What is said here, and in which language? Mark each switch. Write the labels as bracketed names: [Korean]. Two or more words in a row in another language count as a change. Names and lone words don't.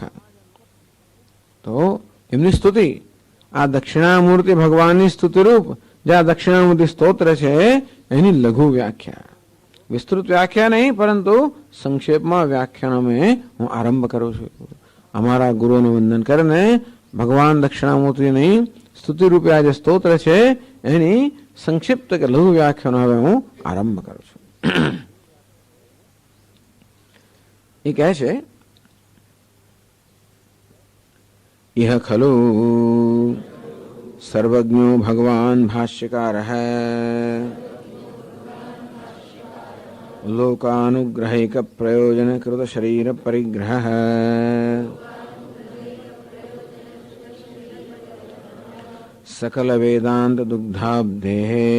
[Gujarati] તો એમની સ્તુતિ, આ દક્ષિણામૂર્તિ ભગવાનની સ્તુતિ રૂપ જે આ દક્ષિણામૂર્તિ સ્તોત્ર છે એની લઘુ વ્યાખ્યા, વિસ્તૃત વ્યાખ્યા નહીં પરંતુ સંક્ષેપમાં વ્યાખ્યાન અમે હું આરંભ કરું છું. અમારા ગુરુઓનું વંદન કરીને ભગવાન દક્ષિણામૂર્તિની સ્તુતિ રૂપે આ જે સ્તોત્ર છે એની સંક્ષિપ્ત કે લઘુ વ્યાખ્યાનો હવે હું આરંભ કરું છું. એ કહે છે, [Sanskrit] इह खलु सर्वज्ञो भगवान भाष्यकारः लोकानुग्रहैक प्रयोजन कृत शरीर परिग्रहः सकल वेदांत दुग्धाब्धेः